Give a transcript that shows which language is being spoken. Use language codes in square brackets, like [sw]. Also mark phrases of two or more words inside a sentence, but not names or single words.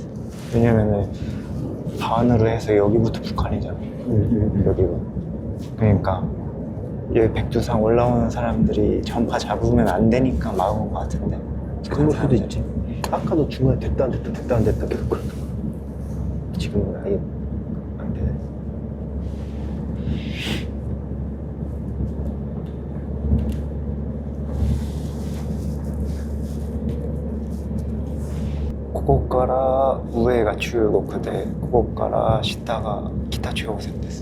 [ko] 왜냐면은 반으로 해서 여기부터 북한이잖아. 여기가. 그러니까 여기 백두산 올라오는 사람들이 전파 잡으면 안 되니까 막은 것 같은데. 그럴 수도 있지. 아까도 중간에 됐다 안 됐다 됐다 안 됐다 계속 그러더라. 지금은 아예 안 되네. [ja] ここから上が中国でここから下が北朝鮮です。